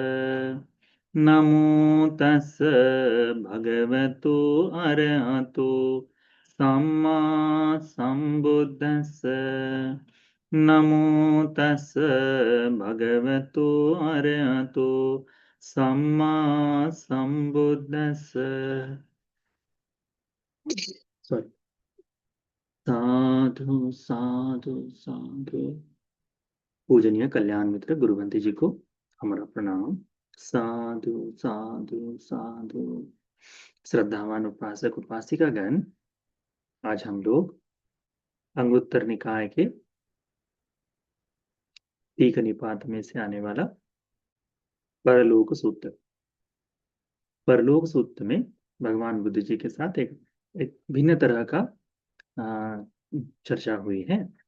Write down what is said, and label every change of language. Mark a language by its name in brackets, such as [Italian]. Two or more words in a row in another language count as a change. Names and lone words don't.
[Pali] नमो तस् भगवतो अरहतो सम्मा सम्बुद्धस्स। नमो तस् भगवतो अरहतो सम्मा सम्बुद्धस्स। सॉरी। साधु साधु साधु। [Hindi] पूजनीय कल्याण मित्र गुरुवंती जी को हमारा प्रणाम। [Pali] साधु साधु साधु। [Hindi] श्रद्धावान उपासक उपासिका गण, आज हम लोग अंगुत्तर निकाय के तीख निपात में से आने वाला परलोक सूत्र, परलोक सूत्र में भगवान बुद्ध जी के साथ एक भिन्न तरह का चर्चा हुई है।